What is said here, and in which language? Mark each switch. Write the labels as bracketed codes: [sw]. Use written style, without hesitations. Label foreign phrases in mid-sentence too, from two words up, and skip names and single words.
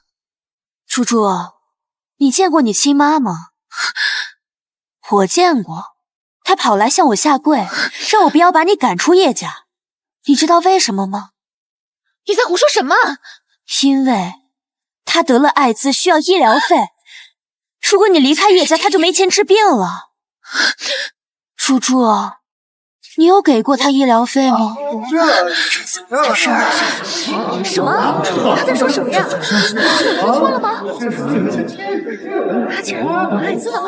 [zh] 猪猪，你见过你亲媽嗎？我見過，她跑來向我下跪，讓我不要把你趕出葉家。你知道為什麼嗎？你在胡說什麼？因為她得了艾滋，需要醫療費。如果你離開葉家，她就沒錢治病了。豬豬，你有給過她醫療費嗎？這事兒什麼？他在說什麼呀？我聽錯了嗎？他竟然有艾滋的話！